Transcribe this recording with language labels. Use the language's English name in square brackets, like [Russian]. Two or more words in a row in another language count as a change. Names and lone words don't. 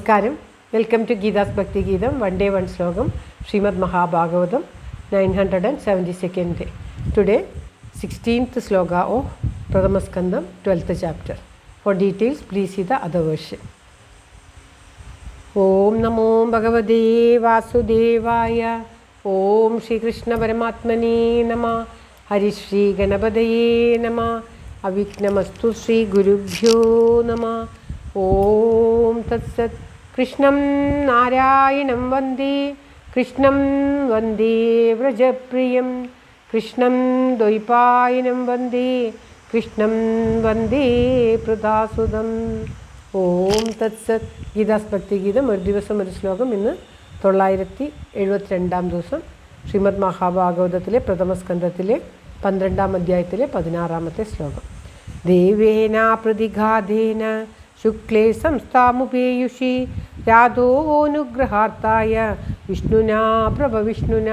[English] Namaskaram. Welcome to Geeta's Bhakti Geetam, one day one slogam, Srimad Mahabhagavatam, 972nd day. Today, 16th sloka of Pradhamaskandam, 12th chapter. For details, please see the other version. [Sanskrit] ॐ नमो भगवते वासुदेवाय. ॐ श्री कृष्ण परमात्मने नमः. हरिः श्री गणपतये नमः। अविघ्नमस्तु श्री गुरुभ्यो नमः. ॐ तत् सत्. कृष्णं नारायणं वन्दे. कृष्णं वन्दे व्रजप्रियम्. कृष्णं द्वैपायनं वन्दे. कृष्णं वन्दे पृथासुतम्. ॐ तत् सत्. [Malayalam] Geeta's Bhakti Geetam ഒരു ദിവസം ഒരു ശ്ലോകം. ഇന്ന് 972 ദിവസം ശ്രീമദ് മഹാഭാഗവതത്തിലെ പ്രഥമസ്കന്ധത്തിലെ 12ാം അധ്യായത്തിലെ 16ാമത്തെ ശ്ലോകം. [Sanskrit] ദേവേന പ്രതിഘാതേന ശുക്ലേ സംസ്ഥാമുപേയുഷി രാധോനുഗ്രഹാർത്ഥായ വിഷ്ണുനാ പ്രഭവിഷ്ണുനാ.